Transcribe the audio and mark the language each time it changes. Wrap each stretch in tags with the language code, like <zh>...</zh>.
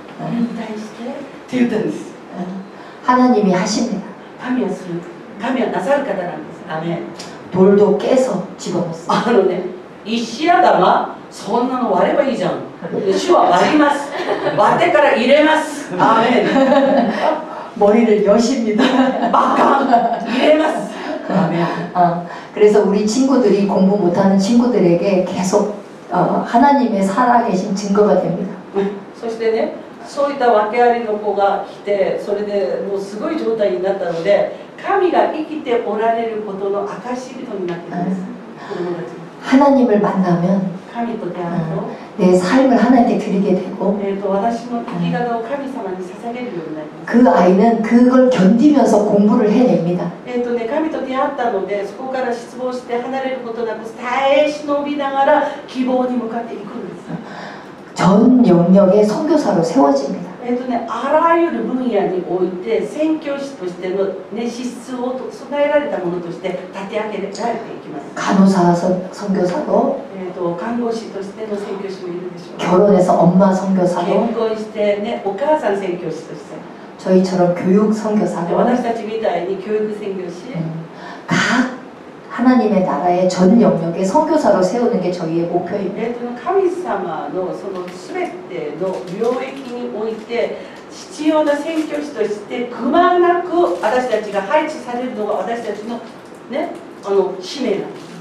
<ja>引退してって言ったんです。</ja> <ko>하나님이 하십니다.</ko> <ja>神はする。神はなさる方なんです。アメン。</ja> <ko>돌도 깨서 집어넣었어요.</ko> <ja>石頭そんなの割ればいいじゃん。主は割ります。割ってから入れます。アメン。</ja> <ko>머리를 여십니다.</ko> <ja>バカン入れます。アメン。</ja> <ko>그래서 우리 친구들이 공부 못하는 친구들에게 계속 하나님의 살아계신 증거가 됩니다.</ko> <ja>そしてね、そういった訳ありの子が来て、それでもうすごい状態になったので、神が生きておられることの証人になっています。子供たち。</ja> <ko>하나님을 만나면</ko> <ja>神と出会うと、</ja> <ko>내 삶을 하나님께 드리게 되고</ko> <ja>私の生き方を神様に捧げるようになります。</ja> <ko>그 아이는 그걸 견디면서 공부를 해냅니다.</ko> <ja>神と出会ったので、そこから失望して離れることなく耐え忍びながら希望に向かっていくんです。</ja> <ko>전 영역의 선교사로 세워집니다.</ko> <ja>あらゆる分野において宣教師としての、資質を備えられたものとして立て上げられていきます。</ja> <ko>간호사 선교사로</ko> <ja>看護師としての宣教師もいるでしょう。</ja> <ko>결혼해서 엄마 선교사로</ko> <ja>結婚して、お母さん宣教師として、</ja> <ko>저희처럼 교육 선교사로</ko> <ja>私たちみたいに教育宣教師、</ja> <ko>각 하나님의 나라의 전 영역의 선교사로 세우는 게 저희의 목표입니다.</ko> <ja>神様のその全ての領域において必要な宣教師としてくまなく私たちが配置されるのが私たちのね、使命なんです。</ja>